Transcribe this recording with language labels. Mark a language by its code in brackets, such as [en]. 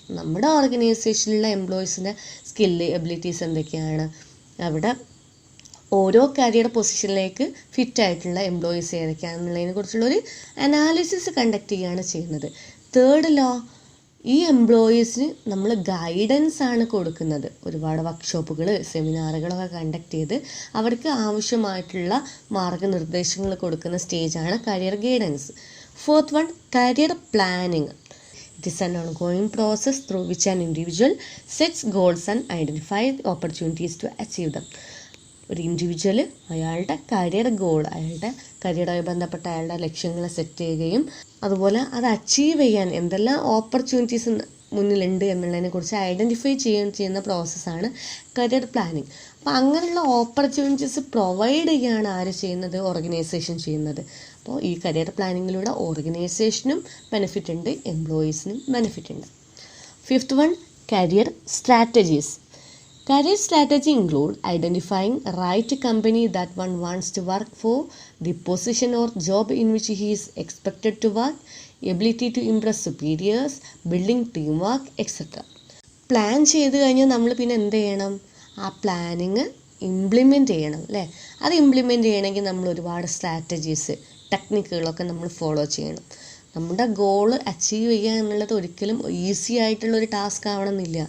[ml] നമ്മുടെ ഓർഗനൈസേഷനിലുള്ള എംപ്ലോയീസിൻ്റെ skill, abilities എന്തൊക്കെയാണ്, അവിടെ ഓരോ കരിയർ പൊസിഷനിലേക്ക് ഫിറ്റായിട്ടുള്ള എംപ്ലോയീസ് ഏതൊക്കെയാണെന്നുള്ളതിനെ കുറിച്ചുള്ളൊരു അനാലിസിസ് കണ്ടക്ട് ചെയ്യുകയാണ് ചെയ്യുന്നത്. തേർഡിലോ ഈ എംപ്ലോയീസിന് നമ്മൾ ഗൈഡൻസ് ആണ് കൊടുക്കുന്നത്. ഒരുപാട് വർക്ക്ഷോപ്പുകൾ, സെമിനാറുകളൊക്കെ കണ്ടക്ട് ചെയ്ത് അവർക്ക് ആവശ്യമായിട്ടുള്ള മാർഗനിർദ്ദേശങ്ങൾ കൊടുക്കുന്ന സ്റ്റേജാണ് career guidance. [en] Fourth one, career planning. It is an ongoing process through which an individual sets goals and identifies opportunities to achieve them. [ml] ഒരു ഇൻഡിവിജ്വൽ അയാളുടെ കരിയർ ഗോൾ, അയാളുടെ കരിയറുമായി ബന്ധപ്പെട്ട അയാളുടെ ലക്ഷ്യങ്ങളെ സെറ്റ് ചെയ്യുകയും അതുപോലെ അത് അച്ചീവ് ചെയ്യാൻ എന്തെല്ലാം ഓപ്പർച്യൂണിറ്റീസ് മുന്നിലുണ്ട് എന്നുള്ളതിനെക്കുറിച്ച് ഐഡൻറ്റിഫൈ ചെയ്യുന്ന പ്രോസസ്സാണ് കരിയർ പ്ലാനിങ്. അപ്പോൾ അങ്ങനെയുള്ള ഓപ്പർച്യൂണിറ്റീസ് പ്രൊവൈഡ് ചെയ്യുകയാണ് ആര് ചെയ്യുന്നത്? ഓർഗനൈസേഷൻ ചെയ്യുന്നത്. അപ്പോൾ ഈ കരിയർ പ്ലാനിങ്ങിലൂടെ ഓർഗനൈസേഷനും ബെനിഫിറ്റ് ഉണ്ട്, എംപ്ലോയീസിനും ബെനിഫിറ്റ് ഉണ്ട്. [en] Fifth one, career strategies. Career strategy include identifying right company that one wants to work for, the position or job in which he is expected to work, ability to impress superiors, building teamwork, etc. [ml] Plan ചെയ്ത് കഴിഞ്ഞാൽ നമ്മൾ പിന്നെ എന്ത് ചെയ്യണം? ആ planning implement ചെയ്യണം അല്ലേ? അത് ഇംപ്ലിമെൻ്റ് ചെയ്യണമെങ്കിൽ നമ്മൾ ഒരുപാട് സ്ട്രാറ്റജീസ്, ടെക്നിക്കുകളൊക്കെ നമ്മൾ ഫോളോ ചെയ്യണം. നമ്മുടെ ഗോള് അച്ചീവ് ചെയ്യുക എന്നുള്ളത് ഒരിക്കലും ഈസി ആയിട്ടുള്ളൊരു ടാസ്ക് ആവണമെന്നില്ല.